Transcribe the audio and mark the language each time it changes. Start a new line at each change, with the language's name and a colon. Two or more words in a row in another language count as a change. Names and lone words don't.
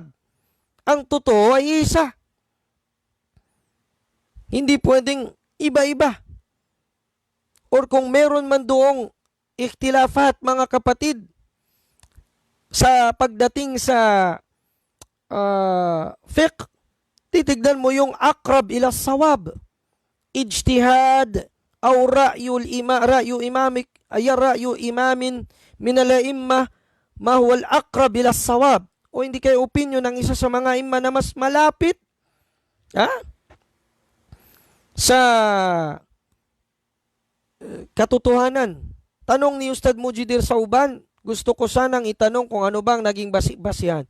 Filipino: Ang totoo ay isa. Hindi pwedeng iba-iba. Or kung meron man doong ikhtilafat mga kapatid sa pagdating sa fiqh, titignan mo yung
Arabic: الأقرب إلى الصواب. اجتهاد أو رأي إمام من الأئمة ما هو الأقرب إلى الصواب.
Filipino: O hindi kayo opinion ng isa sa mga imma na mas malapit sa katotohanan. Tanong ni Ustad Mujidir Sauban, gusto ko sanang itanong kung ano bang naging basihan.